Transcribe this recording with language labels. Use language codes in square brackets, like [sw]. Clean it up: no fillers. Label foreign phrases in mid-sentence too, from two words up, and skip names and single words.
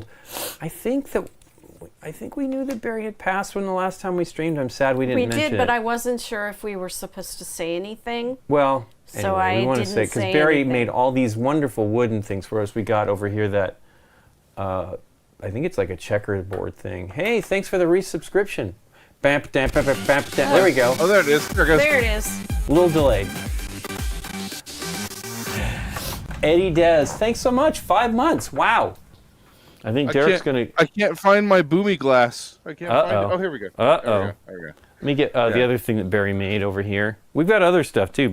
[en] I think we knew that Barry had passed when the last time we streamed. I'm sad we didn't mention it. We did, but I wasn't sure if we were supposed to say anything. Well. So anyway, we want to say because Barry made all these wonderful wooden things for us. We got over here that I think it's like a checkerboard thing. Hey, thanks for the resubscription. Bam, bam, bam, bam, bam, bam. There we go. Oh, there it is. There it goes. There it is. A little delayed. Eddie Des, thanks so much. 5 months. Wow. I think Derek's gonna. I can't find my boomy glass. I can't find it. Oh, here we go. There we go. Let me get the other thing that Barry made over here. We've got other stuff, too.